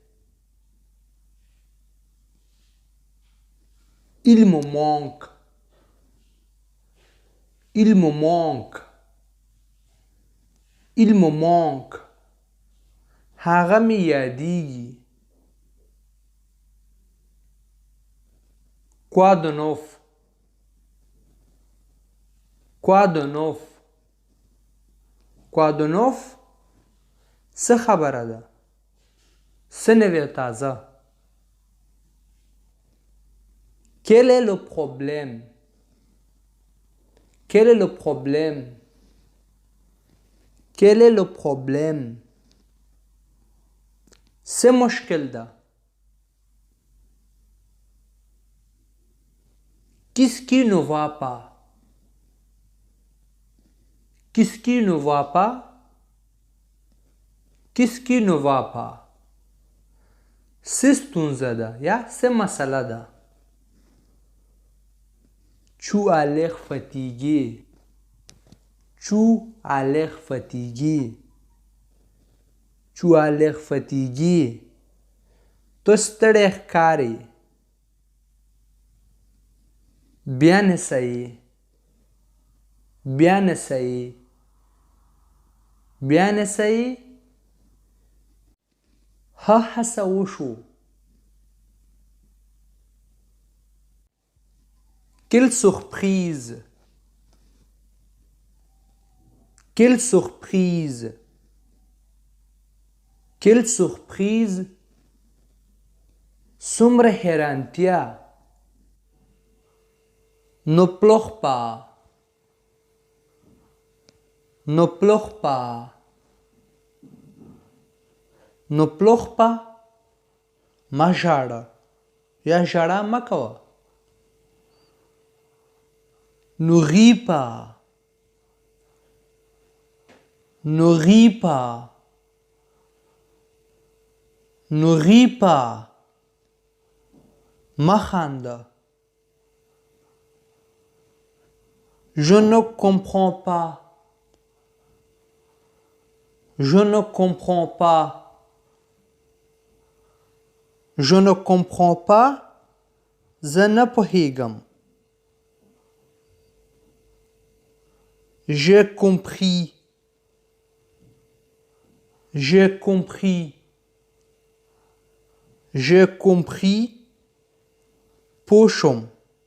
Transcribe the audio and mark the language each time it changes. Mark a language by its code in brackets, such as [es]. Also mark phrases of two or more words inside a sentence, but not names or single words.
[fr] Il me manque. Il me manque. Il me manque. [ps] هغه مې یادیږي. [fr] Quoi de neuf? Quoi de neuf? Quoi de neuf? [ps] څه خبره ده؟ څه نوی تازه؟ [fr] Quel est le problème? Quel est le problème? Quel est le problème? [ps] څه مشکل ده؟ [fr] Qu'est-ce qui ne va pas? Qu'est-ce qui ne va pas? Qu'est-ce qui ne va pas? [ps] څه ستونزه ده یا څه مسله ده؟ [fr] Tu as l'air fatigué. Tu as l'air fatigué. Tu as l'air fatigué. [ps] ته ستړی ښکارې. [fr] Bien essayé. Bien essayé bien essayé [ps] ها هڅه وشو [fr] Quelle surprise! Quelle surprise! Quelle surprise! [ps] څومره حیرانتیا [fr] Ne pleure pas. Ne pleure pas. Ne pleure pas. [ps] ما ژاړه یا ژړا مه کوه. [fr] Ne ris pas. Ne ris pas. Ne ris pas. [ps] مه خانده. [fr] Je ne comprends pas. Je ne comprends pas. Je ne comprends pas. [ps] زه نه پوهیږم. [fr] J'ai compris. J'ai compris. J'ai compris. [ps] پوه شوم.